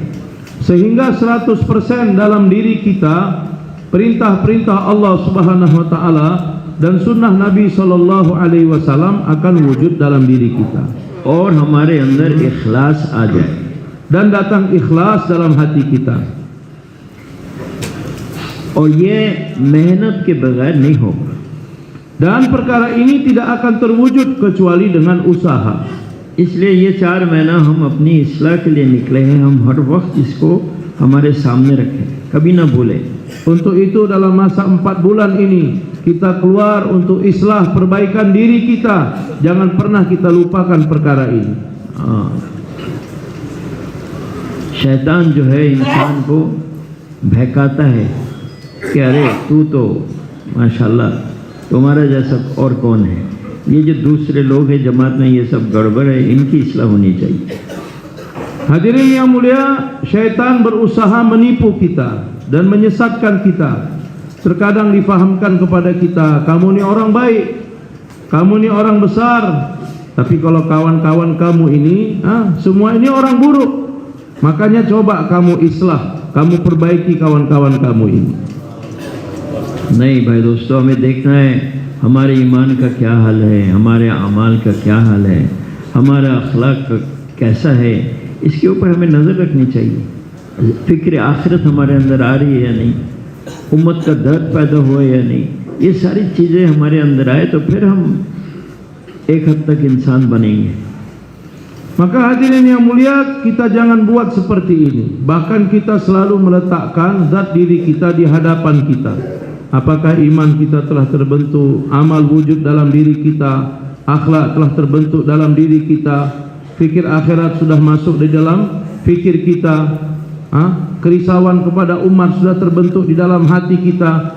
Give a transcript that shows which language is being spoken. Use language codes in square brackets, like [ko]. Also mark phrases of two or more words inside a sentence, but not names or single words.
[id] sehingga 100% dalam diri kita perintah-perintah Allah [ar] سبحانه وتعالى [id] dan sunnah Nabi [ar] صلى الله عليه وسلم [id] akan wujud dalam diri kita, [hi] और हमारे अंदर इखलास आ जाए, [id] dan datang ikhlas dalam hati kita. [hi] और ये मेहनत के बगैर नहीं होगा। [id] Dan perkara ini tidak akan terwujud kecuali dengan usaha. [hi] इसलिए ये 4 महीना हम अपनी इस्लाह के लिए निकले हैं, हम हर वक्त इसको हमारे सामने रखें, कभी ना भूलें। [id] Untuk itu dalam masa 4 bulan ini kita keluar untuk islah perbaikan diri kita. Jangan pernah kita lupakan perkara ini. [hi] शैतान जो है इंसान को बहकाता है कि अरे तू तो माशाल्लाह, तुम्हारा जैसा और कौन है, ये जो दूसरे लोग हैं जमात में, ये सब गड़बड़ है, इनकी इस्लाह होनी चाहिए। [id] Hadirin yang mulia, syaitan berusaha menipu kita dan menyesatkan kita. Terkadang difahamkan kepada kita, kamu ini orang baik, kamu ini orang besar, tapi kalau kawan-kawan kamu ini, semua ini orang buruk. Makanya coba kamu islah, kamu perbaiki kawan-kawan kamu ini. [hi] नहीं भाई दोस्तों, हमें देखना है हमारे ईमान का क्या हाल है, हमारे अमाल का क्या हाल है, हमारा अखलाक कैसा है, इसके ऊपर हमें नज़र रखनी चाहिए। फ़िक्र आखिरत हमारे अंदर आ रही है या नहीं, उम्मत का दर्द पैदा हुआ है या नहीं, ये सारी चीज़ें हमारे अंदर आए तो फिर हम एक हद तक इंसान बनेंगे। [id] Maka hadirin yang mulia, kita jangan buat seperti ini. Bahkan kita selalu meletakkan zat diri kita di hadapan kita. Apakah iman kita telah terbentuk, amal wujud dalam diri kita, akhlak telah terbentuk dalam diri kita, fikir akhirat sudah masuk di dalam fikir kita, kerisauan kepada umat sudah terbentuk di dalam hati kita.